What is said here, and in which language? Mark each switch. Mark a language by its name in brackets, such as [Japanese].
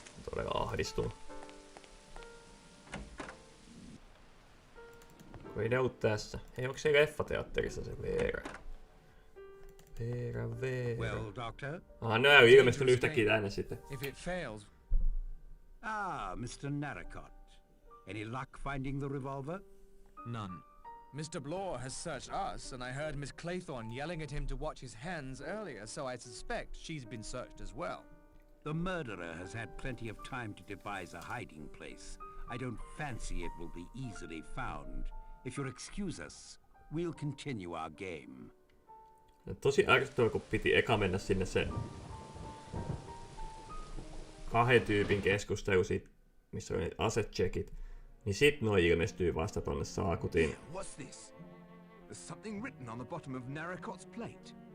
[Finnish] Todella ahdistunut. Kun ei ne ollut tässä. Hei, onko se leffateatterissa se Vera? Vera. [English] Well, Doctor? [Finnish] Ne on ilmestynyt yhtäkkiä tänne sitten. [English] If it fails... Mr. Narracott. Any luck finding the revolver? None. Mr. Bloor has searched us, and I heard Miss Claythorne yelling at him to watch his hands earlier, so I suspect she's been searched as well. The murderer has had plenty of time to devise a hiding place. I don't fancy it will be easily found. If you'll excuse us, we'll continue our game. [Finnish] Tosi ärsyttävä, kun piti eka mennä sinne se 2 tyypin keskustelu siitä, missä on asecheckit. Niin sit noi ilmestyy vasta tonne saakutiin. [English] What's this? There's something written on the bottom of Narracott's plate.